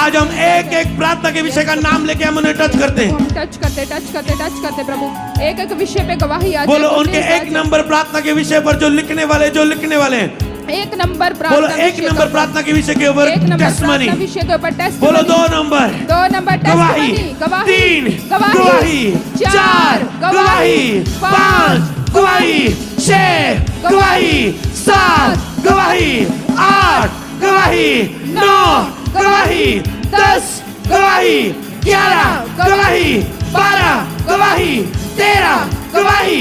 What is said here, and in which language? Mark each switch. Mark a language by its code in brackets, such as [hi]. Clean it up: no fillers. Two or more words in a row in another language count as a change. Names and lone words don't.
[hi] आज हम एक एक प्रार्थना के विषय का नाम लेके हम उन्हें टच करते हैं। हम टच करते प्रभु, एक एक विषय पे गवाही आ जाए। बोलो उनके एक नंबर प्रार्थना के विषय पर जो लिखने वाले हैं, एक नंबर बोलो एक नंबर प्रार्थना के विषय के ऊपर टेस्टमनी, विषय के ऊपर टेस्ट, बोलो दो नंबर गवाही, तीन गवाही, चार गवाही, पांच गवाही, छह गवाही, सात गवाही, आठ गवाही, 9 गवाही, 10 गवाही, 11 गवाही, 12 गवाही, 13 गवाही,